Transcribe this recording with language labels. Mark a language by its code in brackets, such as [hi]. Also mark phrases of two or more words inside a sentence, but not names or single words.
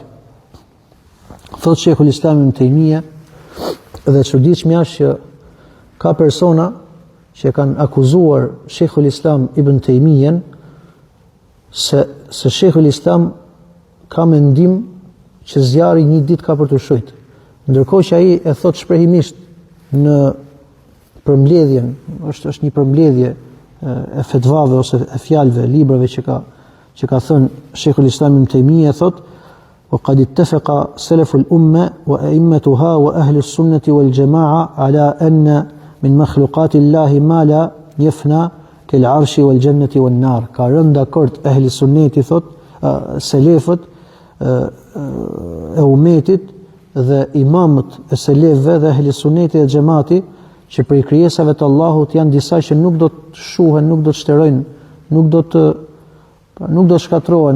[sq] Thot Sheikhul Islam Ibn Taymija, dhe çuditshme është që ka persona që kanë akuzuar Sheikhul Islam Ibn Taymijen se Sheikhul Islam ka mendim që zjarri një ditë ka për të shujt. Ndërkohë që ai e thot shprehimisht në përmbledhjen, është një përmbledhje e fetvave ose e fjalëve, librave që ka thënë Sheikhul Islam Ibn Taymija, thot: [ar] وقد اتفق سلف الأمة وأئمتها وأهل السنة والجماعة على أن من مخلوقات الله ما لا يفنى كالعرش والجنة والنار. [sq] Ka rënë dakord ehli sunneti, thot, selefët e umetit dhe imamët e selefëve dhe ehli sunneti dhe xhamati, që prej krijesave të Allahut janë disa që nuk do të shuhen, nuk do të shterojnë, nuk do të shkatrohen.